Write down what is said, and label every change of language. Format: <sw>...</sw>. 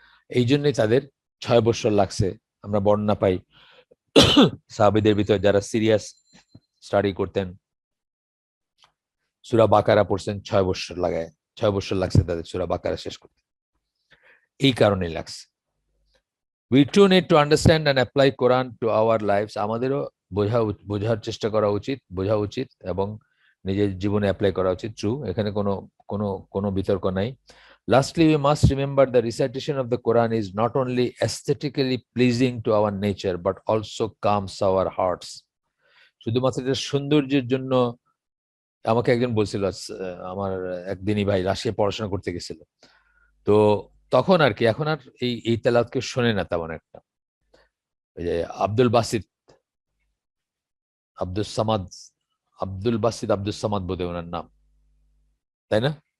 <bn>এই জন্যই তাদের 6 বছর লাগছে। আমরা বর্ণনা পাই সাহাবীদের ভিতরে যারা সিরিয়াস স্টাডি করতেন, সূরা বাকারা পড়ছেন 6 বছর লাগায়, 6 বছর লাগছে তাদের সূরা বাকারা শেষ করতে, এই কারণেই লাগছে।</bn> <en>We too need to understand and apply Quran to our lives.</en> <bn>আমাদেরও বোঝার চেষ্টা করা উচিত, বোঝা উচিত এবং নিজের জীবনে অ্যাপ্লাই করা উচিত। ট্রু, এখানে কোনো কোনো বিতর্ক নাই।</bn> <en>Lastly, we must remember the recitation of the Quran is not only aesthetically pleasing to our nature but also calms our hearts.</en> <bn>শুধুমাত্র এটা সৌন্দর্যের জন্য, আমাকে একজন বলছিল, আমার একদিনই ভাই রাশিয়া পড়াশোনা করতে গেছিল, তো তখন আর কি, এখন আর এই তেলাওয়াতকে শোনে না তেমন একটা। ওই যে আব্দুল বাসিত, আব্দুল সামাদ, আব্দুল বাসিত আব্দুল সামাদ বোধহয় ওনার নাম, তাই না?</bn>